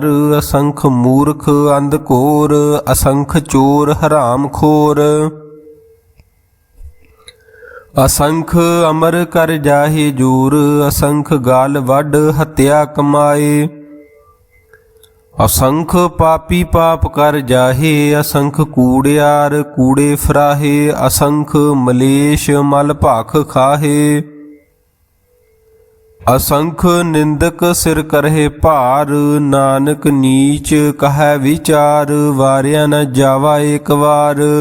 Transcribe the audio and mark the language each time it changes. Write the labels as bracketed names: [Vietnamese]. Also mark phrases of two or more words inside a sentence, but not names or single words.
[Punjabi] ਅਸੰਖ ਮੂਰਖ ਅੰਧ ਘੋਰ, ਅਸੰਖ ਚੋਰ ਹਰਾਮ ਖੋਰ। ਅਸੰਖ ਅਮਰ ਕਰ ਜਾਹੇ ਜੂਰ, ਅਸੰਖ ਗਾਲ ਵੱਢ ਹੱਤਿਆ ਕਮਾਏ। [Hindi] असंख पापी पाप कर जाहे, असंख कूड़ियार कूड़े फराहे, असंख मलेश मल भाख खाहे, असंख निंदक सिर करहे भार, नानक नीच कहे विचार, वारिया न जावा एक बार।